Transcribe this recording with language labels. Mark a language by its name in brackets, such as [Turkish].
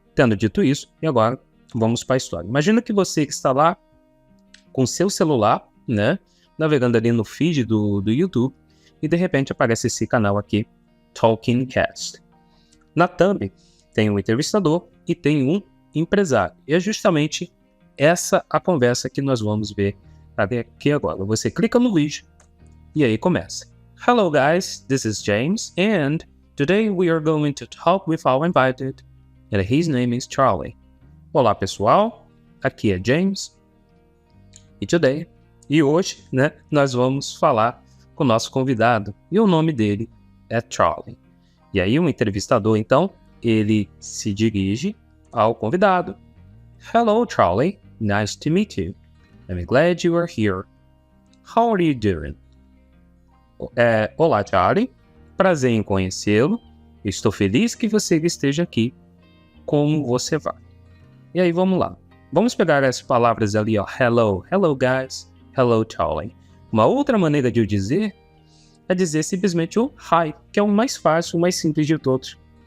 [Portuguese] Tendo dito isso, e agora vamos para a história. Imagina que você está lá com seu celular, né, navegando ali no feed do YouTube, e de repente aparece esse canal aqui, Talking Cast. Na thumb tem um entrevistador e tem um empresário. E é justamente essa a conversa que nós vamos ver aqui agora. Você clica no vídeo e aí começa. [English] Hello guys, this is James, and today we are going to talk with our invited. And his name is Charlie. [Portuguese] Olá pessoal, aqui é James e hoje, né, nós vamos falar com o nosso convidado e o nome dele é Charlie. E aí o entrevistador então, ele se dirige ao convidado. [English] Hello Charlie, nice to meet you. I'm glad you are here. How are you doing? [Portuguese] Olá Charlie, prazer em conhecê-lo. Estou feliz que você esteja aqui. Como você vai? E aí, vamos lá. Vamos pegar as palavras ali, ó. [English] Hello guys, hello Charlie. [Portuguese] Uma outra maneira de eu dizer é dizer simplesmente o hi, que é o mais fácil, o mais simples de todos.